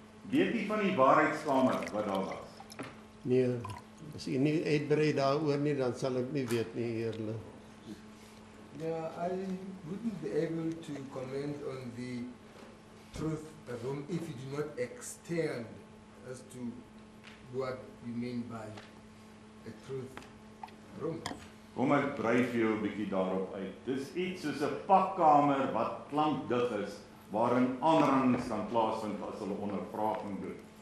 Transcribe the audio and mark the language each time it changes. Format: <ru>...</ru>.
<af>Weet jy van die waarheidskamer wat daar was? Nee, as u nie uitbrei daaroor nie, dan sal ek nie weet nie, heerlik.</af> <en>Yeah, I wouldn't be able to comment on the truth room if you do not extend as to what you mean by a truth room.</en> <af>Kom ek brei vir jou 'n bietjie daarop uit. Dis iets soos 'n pakkamer wat klankdig is, waarin aanrandings kan plaasvind as hulle ondervraging doen.</af>